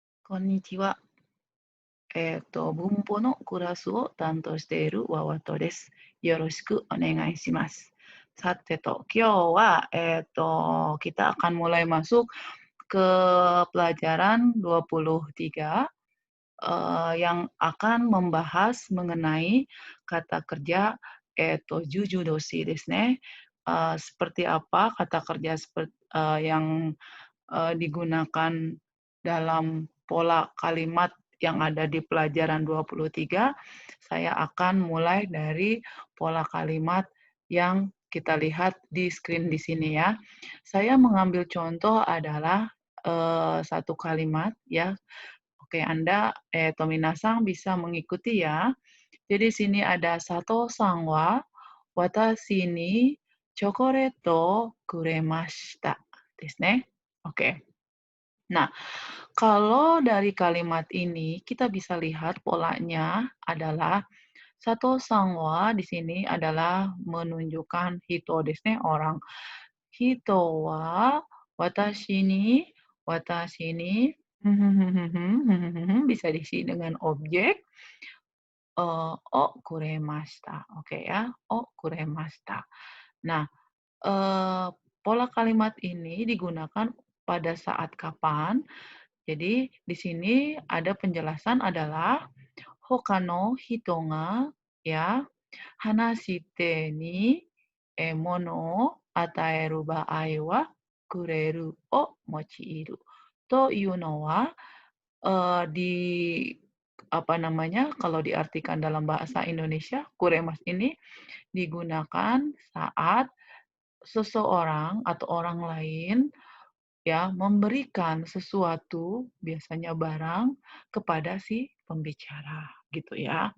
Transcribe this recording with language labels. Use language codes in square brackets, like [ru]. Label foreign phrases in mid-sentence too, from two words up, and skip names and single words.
[ja] こんにちは。文法のクラスを担当しているワワトです。よろしくお願いします。今日は, [id] kita akan mulai masuk ke pelajaran 23 yang akan membahas mengenai kata kerja [ja] 授受動詞ですね. [id] Seperti apa kata kerja yang digunakan dalam pola kalimat yang ada di pelajaran 23, saya akan mulai dari pola kalimat yang kita lihat di screen di sini ya. Saya mengambil contoh adalah satu kalimat ya. Oke, Anda Tominasang bisa mengikuti ya. Jadi sini ada [ja] 佐藤さんは私にチョコレートくれましたですね. [id] Oke. Nah, kalau dari kalimat ini kita bisa lihat polanya adalah [ja] 佐藤さんは [id] di sini adalah menunjukkan [ja] 人ですね, [id] orang. [ja] 人は私に [id] bisa diisi dengan objek [ja] をくれました. [id] Oke ya, [ja] をくれました. [id] Nah, eee, pola kalimat ini digunakan pada saat kapan? Jadi di sini ada penjelasan adalah [ja] 他の人が [id] ya hanashite [ja] に物を与える場合はくれるを用いるというのは [id] di apa namanya, kalau diartikan dalam bahasa Indonesia, kuremas ini digunakan saat seseorang atau orang lain ya, memberikan sesuatu, biasanya barang, kepada si pembicara, gitu ya.